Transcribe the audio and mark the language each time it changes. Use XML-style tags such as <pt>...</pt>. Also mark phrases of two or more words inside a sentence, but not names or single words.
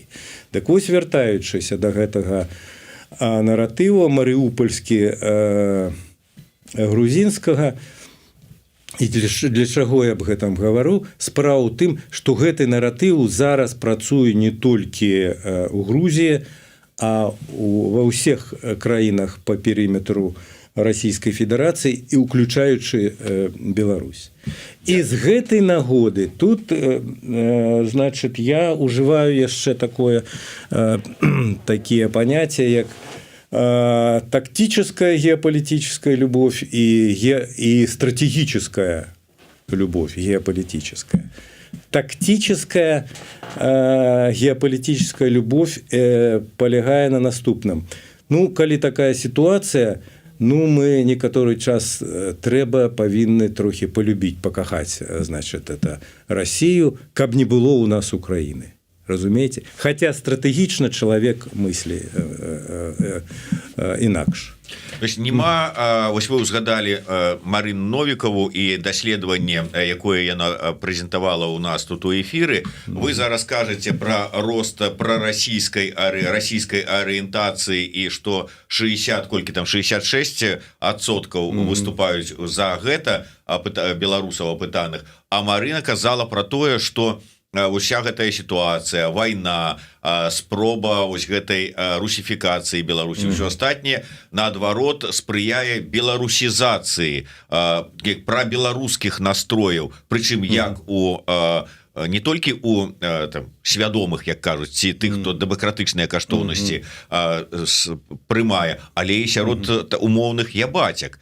<be>Так вось, вяртаючыся да гэтага наратыву марыупольскі грузінскага, і для чаго я аб гэтым гавару, справа ў тым, што гэты наратыў зараз працуе не толькі у Грузіі, а ва ўсіх краінах по перыметру</be> <ru>Российской Федерации,</ru> <be>и уключаючи Беларусь.</be> <ru>И с</ru> <be>гэтай нагоды тут,</be> <ru>значит, я уживаю яшчэ такие понятия, как тактическая геополитическая любовь и стратегическая любовь геополитическая. Тактическая геополитическая любовь</ru> <be>полягае на наступным. Ну, калі такая ситуация, ну, мы некаторы час павінны трохі полюбіць, пакахаць,</be> <ru>значит, это Россию, каб не было у нас Украины. Разумеете?</ru> <be>Хотя стратегічна чалавек мысли інакш. То есть нема, вось вы узгадали Марину Новикову і даследаванне, якое яна прэзентавала у нас тут у эфиры. Вы зараз кажаце про</be> <ru>рост пророссийской ориентации,</ru> <be>и что 66% выступаюць за гэта беларусаў апытаных. А Марина казала про тое, что уся гэтая сітуацыя, вайна, спроба вось гэтай русіфікацыі Беларусі, ўсё астатняе наадварот спрыяе беларусізацыі, прабеларускіх настрояў, прычым як у не толькі у свядомых, як кажуць, ці тых, хто дэмакратычныя каштоўнасці прымае, але і сярод умоўных ябацяк.</be>